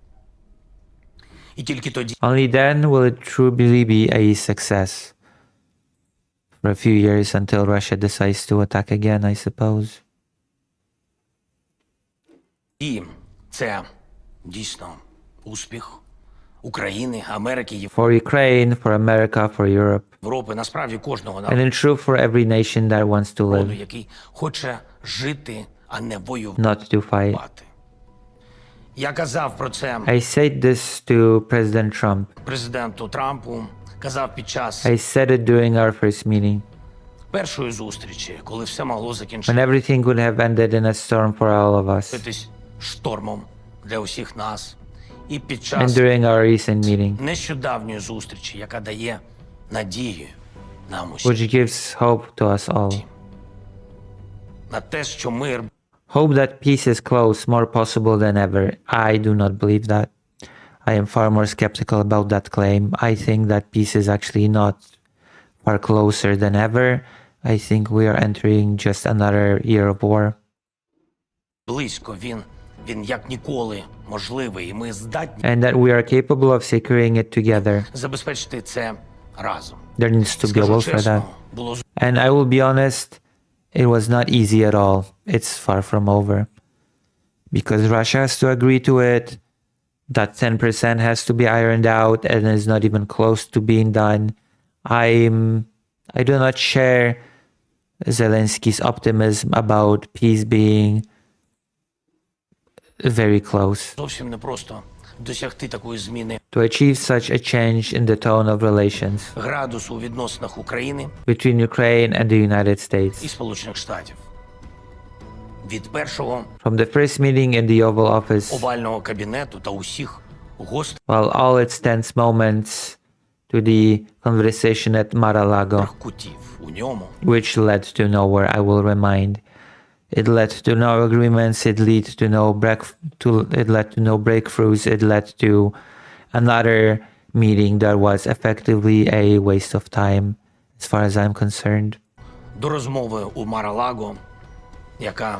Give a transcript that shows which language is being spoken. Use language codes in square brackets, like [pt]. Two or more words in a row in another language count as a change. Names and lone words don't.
[uk] на роки. І тільки тоді [en] Only then will it truly be a success. For a few years until Russia decides to attack again, I suppose. [uk] це дійсно успіх України, Америки, [en] For Ukraine, for America, for Europe. [uk] Європи, насправді кожного [en] And in truth, for every nation that wants to [uk] народу, [en] live, [uk] який хоче жити, а не воювати. [en] not to fight. [uk] Я казав про це [en] I said this to President Trump. [uk] президенту Трампу, казав під час [en] I said it during our first meeting, [uk] першої зустрічі, коли все могло [en] when [uk] закінчитись [en] everything would have ended in a storm for all of us, [uk] штормом для усіх нас. І під [en] and [uk] час [en] during our recent meeting, [uk] нещодавньої зустрічі, яка дає надію нам усім [en] which gives hope to us all. [uk] на те, що мир [en] Hope that peace is close, more possible than ever. I do not believe that. I am far more skeptical about that claim. I think that peace is actually not far closer than ever. I think we are entering just another year of war. [uk] близько, він як ніколи можливий, і ми здатні [en] And that we are capable of securing it together. [uk] забезпечити це разом. [en] There needs to be a [uk] Скажу [en] will for that. [uk] чесно, було [en] And I will be honest, it was not easy at all. It's far from over. Because Russia has to agree to it, that 10% has to be ironed out and is not even close to being done. I do not share Zelensky's optimism about peace being very close. [uk] зовсім непросто досягти такої зміни [en] To achieve such a change in the tone of relations [uk] градусу у відносинах України [en] between Ukraine and the United [uk] і [en] States. [uk] Сполучених Штатів. Від першого [en] From the first meeting in the Oval Office, [uk] овального кабінету та усіх гостей [en] while all its tense moments, to the conversation at Mar-a-Lago, [uk] кутів у ньому [en] which led to nowhere, I will remind. It led to no agreements, it led to no breakthroughs, it led to another meeting that was effectively a waste of time, as far as I'm concerned, [uk] до розмови у Мар-а-Лаго, яка